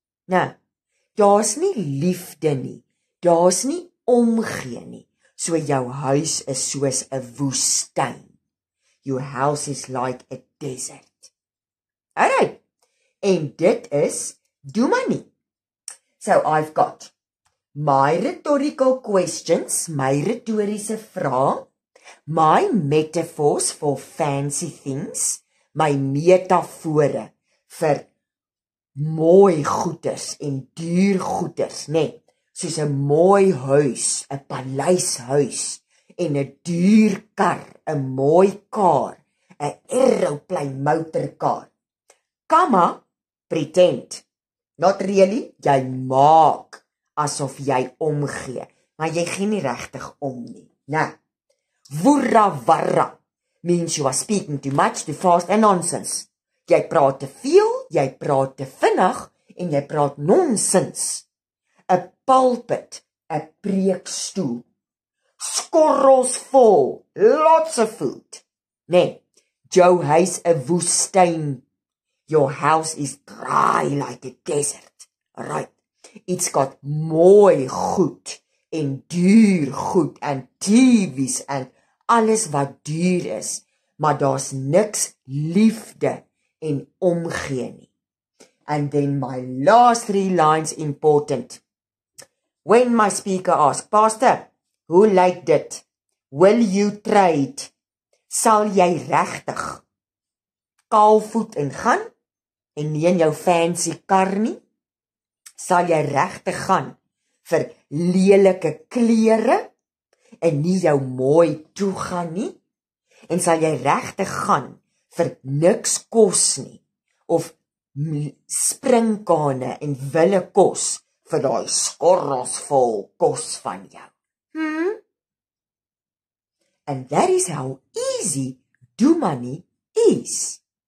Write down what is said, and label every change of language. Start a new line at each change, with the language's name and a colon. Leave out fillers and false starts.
Afrikaans: Nou, daar's nie liefde nie, daar's nie omgee nie, so jou huis is soos 'n woestyn.
English: Your house is like a desert.
Afrikaans: Alright, en dit is Dumani.
English: So I've got my rhetorical questions,
Afrikaans: my retoriese vrae,
English: my metaphors for fancy things,
Afrikaans: my metafore vir mooi goeders en duur goeders, nee, soos 'n mooi huis, 'n paleishuis en 'n duur kar, 'n mooi kar, 'n aeroplane motorkar.
English: Comma, pretend. Not really,
Afrikaans: jy maak asof jy omgee, maar jy gee nie regtig om nie.
English: Nou, woerawarra means you are speaking too much, too fast and nonsense.
Afrikaans: Jy praat te veel, jy praat te vinnig en jy praat nonsens. 'n Pulpit, 'n preekstoel. Skorrels vol,
English: lots of food.
Afrikaans: Nee, jou huis 'n woestyn.
English: Your house is dry like a desert. Right. It's got
Afrikaans: mooi goed en duur goed en TV's en alles wat duur is, maar daar's niks liefde en omgee nie.
English: And then my last 3 lines important. When my speaker asks, Pastor,
Afrikaans: hoe lyk dit?
English: Will you trade?
Afrikaans: Sal jy regtig kaalvoet en gaan en nie in jou fancy kar nie? Sal jy regtig gaan vir lelike klere en nie jou mooi toegaan nie? En sal jy regtig gaan vir niks kos nie of springkane en wille kos vir daai skorrels vol kos van jou?
English: And that is how easy Dumani is.